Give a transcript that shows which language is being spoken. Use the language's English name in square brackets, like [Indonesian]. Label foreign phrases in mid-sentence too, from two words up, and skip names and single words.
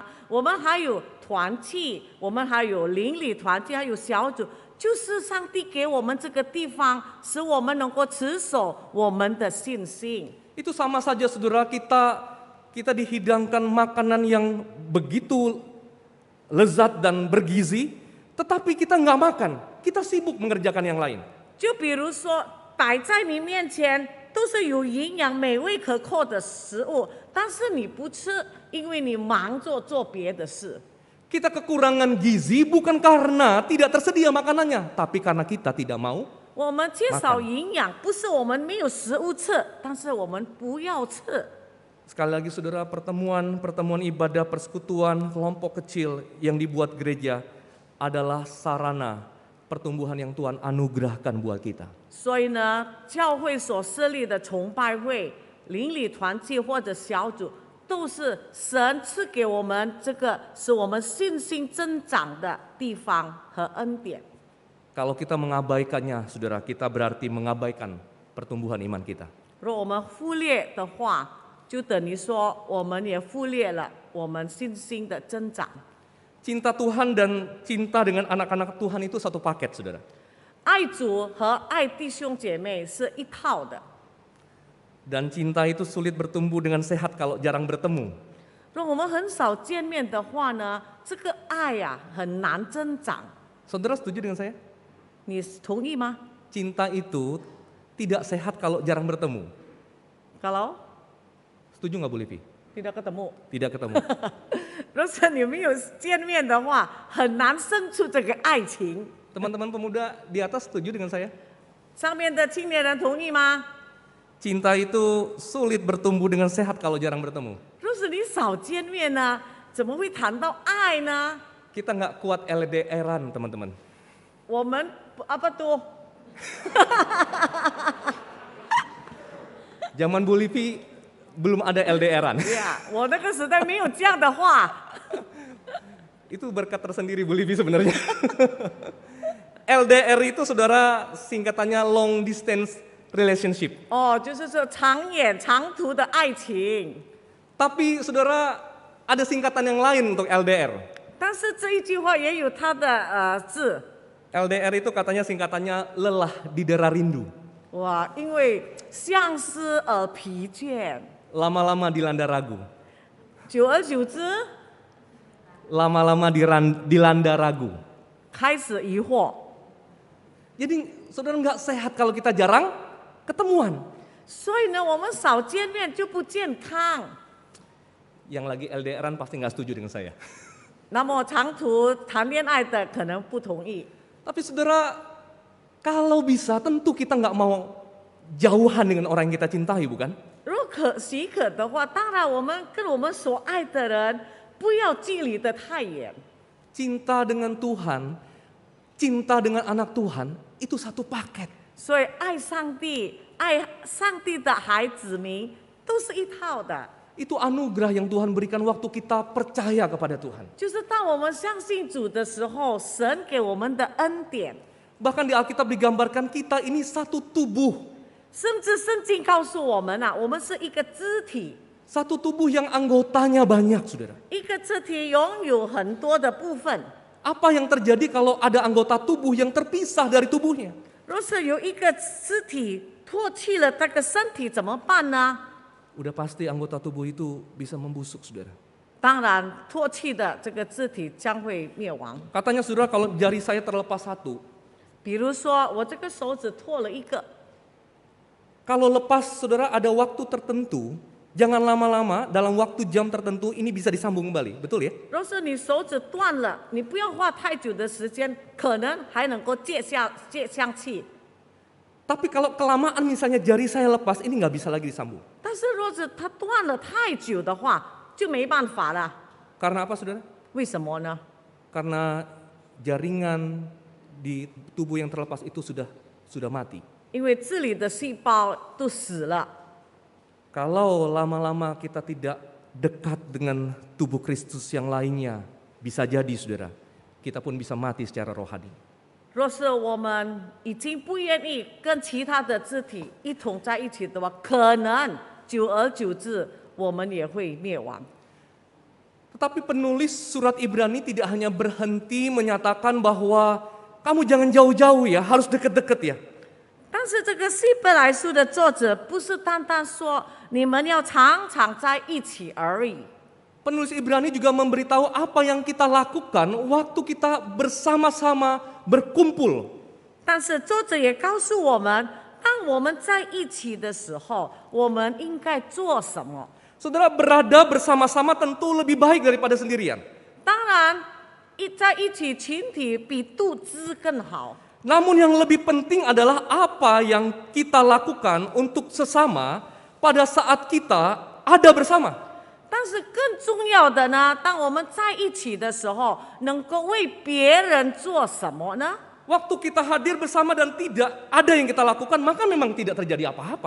[Chinese] 我们还有团契，我们还有邻里团契，还有小组，就是上帝给我们这个地方，使我们能够持守我们的信心。 [Indonesian] Itu sama saja, saudara, kita dihidangkan makanan yang begitu lezat dan bergizi, tetapi kita nggak makan, kita sibuk mengerjakan yang lain. [Chinese] 就比如说，摆在你面前都是有营养、美味可口的食物，但是你不吃，因为你忙着做别的事。 [Indonesian] Kita kekurangan gizi bukan karena tidak tersedia makanannya, tapi karena kita tidak mau. [Chinese] 我们缺少营养，不是我们没有食物吃，但是我们不要吃。 [Indonesian] Sekali lagi saudara, pertemuan ibadah, persekutuan, kelompok kecil yang dibuat gereja adalah sarana pertumbuhan yang Tuhan anugerahkan buat kita. [Chinese] 所以呢，教会所设立的崇拜会、邻里团契或者小组，都是神赐给我们这个使我们信心增长的地方和恩典。 [Indonesian] Kalau kita mengabaikannya, saudara, kita berarti mengabaikan pertumbuhan iman kita. [Chinese] 若我们忽略的话，就等于说我们也忽略了我们信心的增长。 [Indonesian] Cinta Tuhan dan cinta dengan anak-anak Tuhan itu satu paket, saudara. [Chinese] 爱主和爱弟兄姐妹是一套的。 [Indonesian] Dan cinta itu sulit bertumbuh dengan sehat kalau jarang bertemu. [Chinese] 如果我们很少见面的话呢，这个爱呀、很难增长。 [Indonesian] Saudara setuju dengan saya? [Chinese] 你同意吗？ [Indonesian] Cinta itu tidak sehat kalau jarang bertemu. Kalau Setuju nggak Bu Livi? tidak ketemu， Tidak ketemu. [Chinese] 如果你没有见面的话，很难生出这个爱情。 [Indonesian] Teman-teman pemuda di atas setuju dengan saya? [Chinese] 上面的青年人同意吗？ [Indonesian] Cinta itu sulit bertumbuh dengan sehat kalau jarang bertemu. [Chinese] 若是你少见面呢，怎么会谈到爱呢？ [Indonesian] Kita nggak kuat LDR-an, teman-teman. 我们 apa tuh？ Zaman Bu Livi belum ada LDR-an. [Chinese] 呀，我那个时代没有这样的话。 [Indonesian] Itu berkat tersendiri Bu Livi sebenarnya. LDR itu saudara singkatannya [English] long distance relationship. [Chinese] 哦，就是说长远长途的爱情。 [Indonesian] Tapi saudara ada singkatan yang lain untuk LDR. [Chinese] 但是这一句话也有它的字。 [Indonesian] LDR itu katanya singkatannya lelah didera rindu. [Chinese] 哇，因为相思而疲倦， [Indonesian] Lama-lama dilanda ragu. [Chinese] 久而久之 [Indonesian] Lama-lama dilanda ragu. [Chinese] 开始疑惑。 [Indonesian] Jadi saudara nggak sehat kalau kita jarang ketemuan. [Chinese] 所以呢，我们少见面就不健康。 [Indonesian] Yang lagi LDR-an pasti nggak setuju dengan saya. [Chinese] 那么长途谈恋爱的可能不同意。 [Indonesian] Tapi saudara, kalau bisa tentu kita nggak mau jauhan dengan orang yang kita cintai, bukan? [Chinese] 如果许可的话，当然我们跟我们所爱的人不要距离得太远。 [Indonesian] Cinta dengan Tuhan, cinta dengan anak Tuhan, itu satu paket. [Chinese] 所以爱上帝、爱上帝的孩子民都是一套的。 [Indonesian] Itu anugerah yang Tuhan berikan waktu kita percaya kepada Tuhan. [Chinese] 就是当我们相信主的时候，神给我们的恩典， [Indonesian] Bahkan di Alkitab digambarkan kita ini satu tubuh. [Chinese] 甚至圣经告诉我们啊，我们是一个肢体， [Indonesian] Satu tubuh yang anggotanya banyak, saudara. [Chinese] 一个肢体拥有很多的部分。 [Indonesian] Apa yang terjadi kalau ada anggota tubuh yang terpisah dari tubuhnya? [Chinese] 若是有一个肢体脱去了这个身体，怎么办呢？ [Indonesian] Udah pasti anggota tubuh itu bisa membusuk, saudara. [Chinese] 当然，脱去的这个肢体将会灭亡。 [Indonesian] Katanya saudara kalau jari saya terlepas satu, [Chinese] 比如说，我这个手指脱了一个， [Indonesian] kalau lepas saudara ada waktu tertentu, jangan lama-lama dalam waktu jam tertentu ini bisa disambung kembali, betul ya? [Chinese] 若是你手指断了，你不要花太久的时间，可能还能够接上去。 [Indonesian] Tapi kalau kelamaan misalnya jari saya lepas, ini nggak bisa lagi disambung. [Chinese] 但是若是它断了太久的话，就没办法了。 [Indonesian] Karena apa saudara? [Chinese] 为什么呢？ [Indonesian] Karena jaringan di tubuh yang terlepas itu sudah mati. [Chinese] 因为这里的细胞都死了。 [Indonesian] Kalau lama-lama kita tidak dekat dengan tubuh Kristus yang lainnya, bisa jadi saudara, kita pun bisa mati secara rohani. [Chinese] 若是我们已经不愿意跟其他的肢体一同在一起的话，可能久而久之，我们也会灭亡。 [Indonesian] Tetapi penulis surat Ibrani tidak hanya berhenti menyatakan bahwa kamu jangan jauh-jauh ya, harus deket-deket ya. [Chinese] 但是这个希伯来书的作者不是单单说你们要常常在一起而已。 [Indonesian] Penulis Ibrani juga memberitahu apa yang kita lakukan waktu kita bersama-sama berkumpul. [Chinese] 但是作者也告诉我们，当我们在一起的时候，我们应该做什么？ [Indonesian] Saudara, berada bersama-sama tentu lebih baik daripada sendirian. [Chinese] 当然，在一起群体比独资更好。 [Indonesian] Namun yang lebih penting adalah apa yang kita lakukan untuk sesama pada saat kita ada bersama. [Chinese] 但是更重要的呢，当我们在一起的时候，能够为别人做什么呢？ [Indonesian] Waktu kita hadir bersama dan tidak ada yang kita lakukan, maka memang tidak terjadi apa-apa.